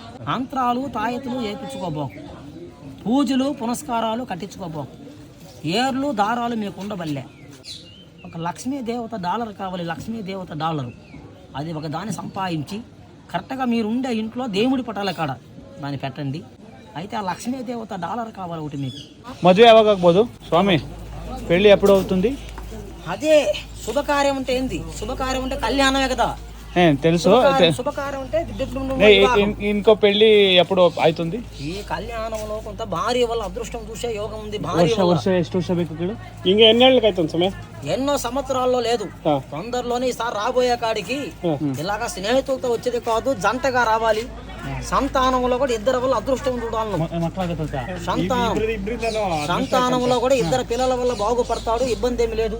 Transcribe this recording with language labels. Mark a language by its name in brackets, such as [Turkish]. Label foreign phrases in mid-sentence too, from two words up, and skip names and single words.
[Telugu] మంత్రాలు తాయతులు వేయించుకోబోకు, పూజలు పునస్కారాలు కట్టించుకోబోకు, ఏర్లు దారాలు మీకు ఉండబల్లే. ఒక లక్ష్మీదేవత డాలర్ కావాలి, లక్ష్మీదేవత డాలరు. అది ఒక దాన్ని సంపాదించి కరెక్ట్గా మీరు ఉండే ఇంట్లో దేవుడి పటాల కాడ దాన్ని పెట్టండి. అయితే ఆ లక్ష్మీదేవత డాలర్ కావాలి ఒకటి మీకు. [Kannada] మದುವೆ ಯಾವಾಗ ಆಗ್ಬೋದು [Telugu] స్వామి? పెళ్ళి ఎప్పుడు అవుతుంది? అదే శుభకార్యం అంటే ఏంది? శుభకార్యం అంటే కళ్యాణమే కదా. తెలుసు. శుభకార్యం అంటే ఇంకో పెళ్లి ఎప్పుడు అవుతుంది? ఈ కళ్యాణంలో కొంత భార్య వల్ల అదృష్టం చూసే యోగం ఉంది. [Kannada] ಎಷ್ಟು ವರ್ಷ ಬೇಕು ಕೇಳು? ಹಿಂಗೆ [Telugu] ఎన్నేళ్ళకైతుంది సమయం? ఎన్నో సంవత్సరాల్లో లేదు, తొందరలోనే ఈసారి రాబోయే కాడికి ఇలాగా స్నేహితులతో వచ్చేది కాదు, జంటగా రావాలి. సంతానంలో కూడా ఇద్దరు వల్ల అదృష్టం చూడాలి. సంతానంలో కూడా ఇద్దరు పిల్లల వల్ల బాగుపడతాడు, ఇబ్బంది ఏమి లేదు.